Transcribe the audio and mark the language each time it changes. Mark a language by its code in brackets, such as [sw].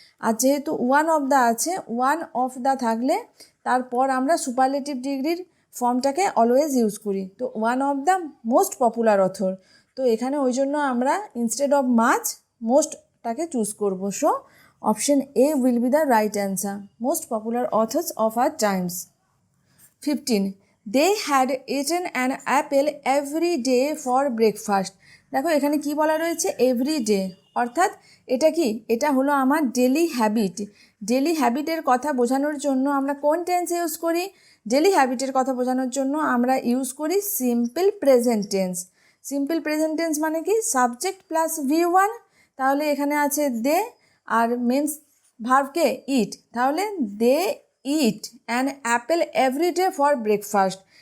[bn] আর যেহেতু one of the আছে, one of the থাকলে তারপর আমরা সুপারলেটিভ ডিগ্রির ফর্মটাকে অলওয়েজ ইউজ করি। তো [en] one of the most popular author, [bn] তো এখানে ওই জন্য আমরা ইনস্টেড অফ মাচ মোস্টটাকে চুজ করব। [en] So option A will be the right answer, most popular authors of our times. 15. They had eaten an apple every day for breakfast. [bn] দেখো এখানে কি বলা রয়েছে, এভরি ডে, অর্থাৎ এটা কি, এটা হলো আমার ডেলি হ্যাবিট। ডেলি হ্যাবিটের কথা বোঝানোর জন্য আমরা কোন টেন্স ইউজ করি? ডেলি হ্যাবিটের কথা বোঝানোর জন্য আমরা ইউজ করি simple present tense. Simple present tense মানে কি, সাবজেক্ট প্লাস V1, তাহলে এখানে আছে দে, আর মেন্স ভার্বকে ইট, তাহলে [en] They eat an apple every day for breakfast.